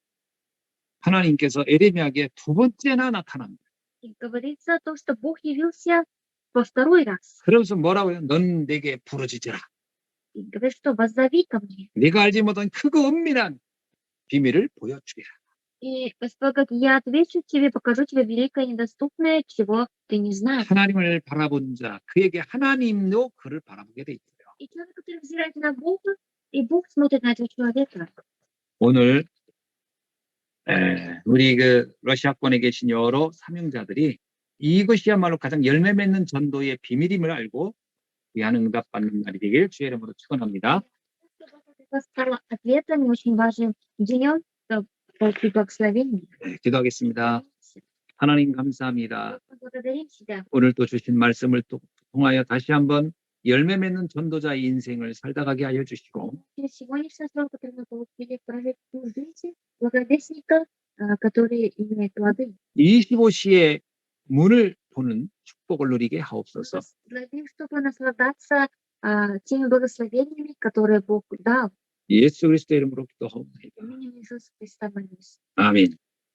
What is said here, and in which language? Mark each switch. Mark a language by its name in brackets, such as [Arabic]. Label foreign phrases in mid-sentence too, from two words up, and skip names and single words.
[Korean] 하나님께서 에레미야에게 두 번째나 나타납니다. [Russian] И говорится то, что Бог явился во второй раз. [Korean] 그러면서 뭐라고요? 넌 내게 부르짖으라. [Russian] И говорит, что воззови ко мне. [Korean] 네가 알지 못한 크고 은밀한 비밀을 보여주리라. [Russian] И Господь говорит, я отвечу тебе, покажу тебе великое недоступное, чего ты не знаешь. [Korean] 하나님을 바라본 자, 그에게 하나님도 그를 바라보게 돼 있어요. [Russian] И человек, который взирает на Бога, и Бог смотрит на этого человека. [Korean] 오늘 우리 그 러시아권에 계신 여러 사명자들이 이것이야말로 가장 열매 맺는 전도의 비밀임을 알고 귀한 응답받는 날이 되길 주의 이름으로 축원합니다. [Russian] Это стало ответом и очень важным днем, чтобы получить благословение. [Korean] 네, 기도하겠습니다. 하나님 감사합니다. [Russian] Благодарим тебя. [Korean] 오늘 또 주신 말씀을 또 통하여 다시 한번 열매 맺는 전도자의 인생을 살다 가게 하여 주시고 [Russian] Через сегодняшнее слово, которое мы получили, прожить ту жизнь благовестника, который имеет плоды. [Korean] 25시의 문을 보는 축복을 누리게 하옵소서. [Russian] Благословим, чтобы наслаждаться теми благословениями, которые Бог дал. [Korean] 예수 그리스도의 이름으로 기도하옵나이다. [Russian] Именем Иисуса Христа молюсь. [Korean] 아멘.